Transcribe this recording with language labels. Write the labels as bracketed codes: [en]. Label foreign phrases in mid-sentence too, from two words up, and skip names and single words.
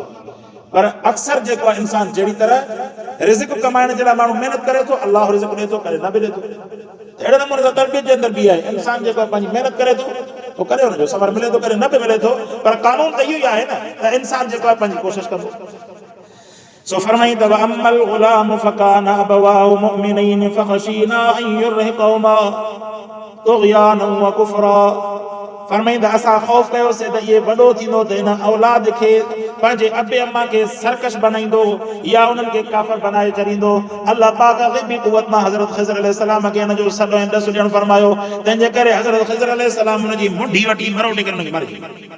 [sd] पर अक्सर जेको आहे इंसान जहिड़ी तरह रिज़्क़ कमाइण जे लाइ माण्हू महिनत करे थो, अल्लाह रिज़्क़ ॾे थो, करे न बि ॾे थो। अहिड़े नमूने सां तरबियत जे अंदरि बि आहे। इंसान जेको आहे पंहिंजी महिनत करे थो, पोइ करे हुनजो सबर मिले थो, करे न बि मिले थो, पर कानून त इहो ई आहे न त इंसान जेको आहे पंहिंजी कोशिशि कंदो। [ar] सो फरमाईंदा و أما الغلام فكان أبواه مؤمنين فخشينا أن يرهقهما طغيانا و كفرا. [sd] फरमाईंदा असां ख़ौफ़ कयोसीं त इहे वॾो थींदो त हिन औलाद खे पंहिंजे अबे अम्मा खे सरकश बनाईंदो या उन्हनि खे काफ़िर बनाए छॾींदो। अल्लाह पाक ग़ैबी क़ुव्वत मां हज़रत ख़िज़र अलैहिस्सलाम खे हिन जो सॾु ऐं ॾसु ॾियणु फरमायो। तंहिंजे करे हज़रत ख़िज़र अलैहिस्सलाम हुनजी मुंडी वठी मरोड़ी करे हुनखे मारे छॾियो।